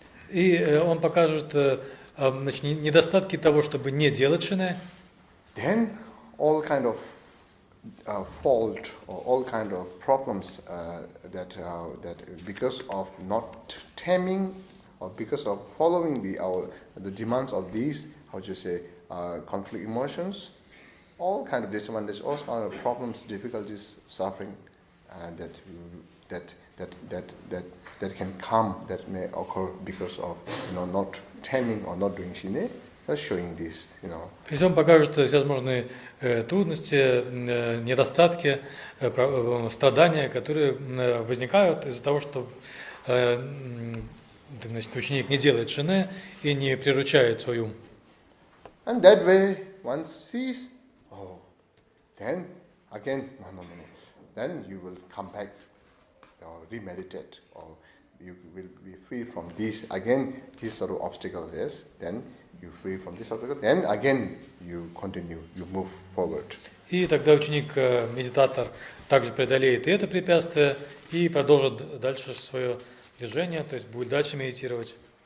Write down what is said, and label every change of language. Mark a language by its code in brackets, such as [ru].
[ru] И он покажет недостатки того, чтобы не делать шине. [en] Then all kind of fault or all kind of problems that because of not taming or because of following the demands of these, how do you say, conflict emotions, all kind of disadvantages, all kind of problems, difficulties, suffering, that can come, that may occur because of not taming or not doing shine. Showing this, [ru] То есть он покажет всевозможные трудности, недостатки, страдания, которые возникают из-за того, что ученик не делает шине и не приручает свой ум. [en] And that way one sees Oh, then again, no. Then you will come back or remeditate, or you will be free from this, again, this sort of obstacle, yes. Then you free from this obstacle, then again you continue, you move forward. [ru] И тогда ученик-медитатор также преодолеет и это препятствие, и продолжит дальше свое движение, то есть будет дальше медитировать.